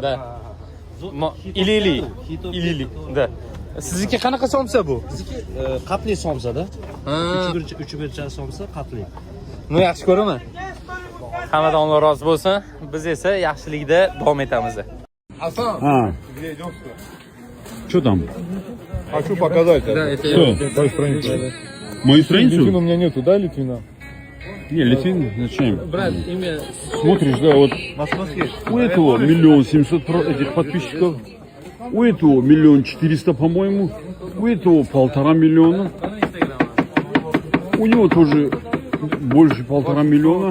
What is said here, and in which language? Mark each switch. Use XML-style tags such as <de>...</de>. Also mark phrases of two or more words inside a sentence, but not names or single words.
<uz>Ilili. Da. Sizniki qanaqa somsa bu? Bizniki qatli somsada. 3 somsa qatli. Buni yaxshi ko'raman. Hammadan Alloh rozi bo'lsin. Biz esa yaxshilikda davom etamiz.</uz> <ru>Что там? Хочу показать. Что? Мою страницу? Литвина у меня нету, да, Литвина? Не, Литвин зачем? Брат, имя... Смотришь, да, вот у этого 1 700 000 этих подписчиков, у этого 1 400 000, по-моему, у этого 1,5 миллиона, у него тоже больше 1,5 миллиона.</ru>